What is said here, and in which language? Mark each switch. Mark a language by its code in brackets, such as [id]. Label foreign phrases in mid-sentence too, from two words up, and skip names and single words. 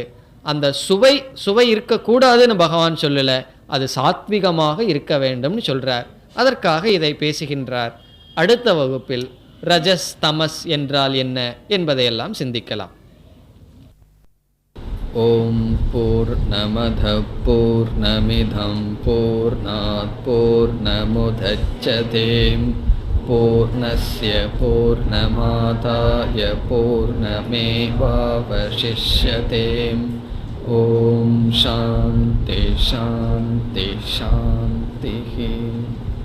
[ta] அந்த சுவை இருக்கக்கூடாதுன்னு பகவான் சொல்லலை, அது சாத்விகமாக இருக்க வேண்டும்னு சொல்கிறார். அதற்காக இதை பேசுகின்றார். அடுத்த வகுப்பில் ரஜஸ் தமஸ் என்றால் என்ன என்பதையெல்லாம் சிந்திக்கலாம். [sa] ओम् पूर्णमदः पूर्णमिदं पूर्णात् पूर्णमुदच्यते पूर्णस्य पूर्णमादाय पूर्णमेवावशिष्यते. ओम् शान्ति शान्ति शान्ति.